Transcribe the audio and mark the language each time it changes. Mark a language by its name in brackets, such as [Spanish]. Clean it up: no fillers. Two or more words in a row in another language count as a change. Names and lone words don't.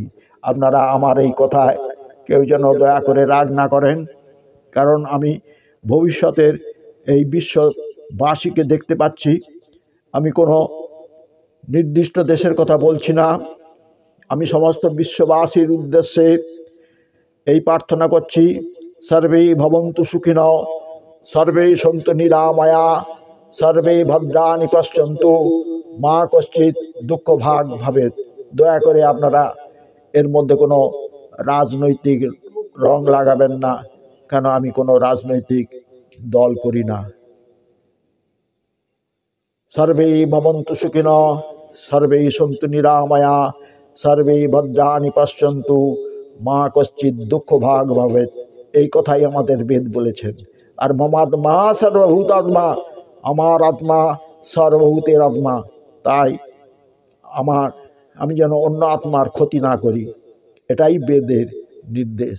[Bangla] আপনারা আমার এই কথায় কেউ যেন দয়া করে রাগ না করেন, কারণ আমি ভবিষ্যতের এই বিশ্ববাসীকে দেখতে পাচ্ছি। আমি কোনো নির্দিষ্ট দেশের কথা বলছি না, আমি সমস্ত বিশ্ববাসীর উদ্দেশ্যে এই প্রার্থনা করছি। [Sanskrit] সর্বে ভবন্তু সুখিনঃ, সর্বে সন্তু নিরাময়া, সর্বে ভদ্রাণি পশ্যন্তু, মা কশ্চিৎ দুঃখ ভাগ ভবেৎ। [Bangla] দয়া করে আপনারা এর মধ্যে কোনো রাজনৈতিক রং লাগাবেন না, কেন আমি কোনো রাজনৈতিক দল করি না। [Sanskrit] সর্বে ভবন্তু সুখিনঃ, সর্বে সন্তু নিরাময়া, সর্বে ভদ্রাণি পশ্যন্তু, মা কশ্চিৎ দুঃখ ভাগ ভবেৎ। [Bangla] এই কথাই আমাদের বেদ বলেছেন। আর [Sanskrit] মমাত্মা সর্বভূতাত্মা, [Bangla] আমার আত্মা সর্বভূতের আত্মা। তাই আমি যেন অন্য আত্মার ক্ষতি না করি, এটাই বেদের নির্দেশ।